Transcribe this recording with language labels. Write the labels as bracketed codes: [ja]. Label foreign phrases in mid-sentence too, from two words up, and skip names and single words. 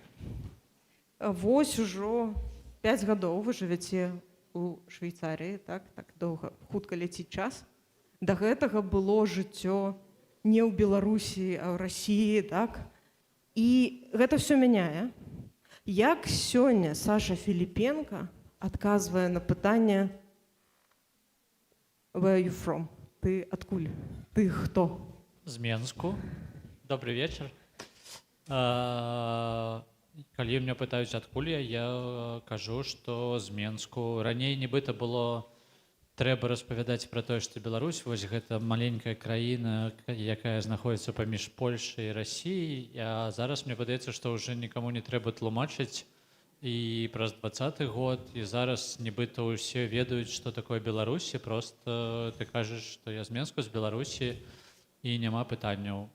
[be] Вось ужо 5 гадоў вы жывяце ў Швейцарыі, так доўга, хутка ляціць час. Да гэтага было жыццё не ў Беларусі, а ў Расіі, так? І гэта ўсё мяняе. Як сёння Саша Філіпенка адказвае на пытанне [en] «Where are you from?» [be] Ты адкуль? Ты хто? З Менску. [ru] Добрый вечер. [be] Калі меня пытаюць, адкуль я кажу, што з Менску. Раней нібыта было трэба распавядаць пра тое, што Беларусь, вось гэта маленькая краіна, якая знаходзіцца паміж Польшай і Расіяй, а зараз мне падаецца, што ўжо нікаму не трэба тлумачыць і праз 20-й год, і зараз нібыта ўсе ведаюць, што такое Беларусь, і проста ты кажаш, што я з Менску, з Беларусі, і няма пытанняў.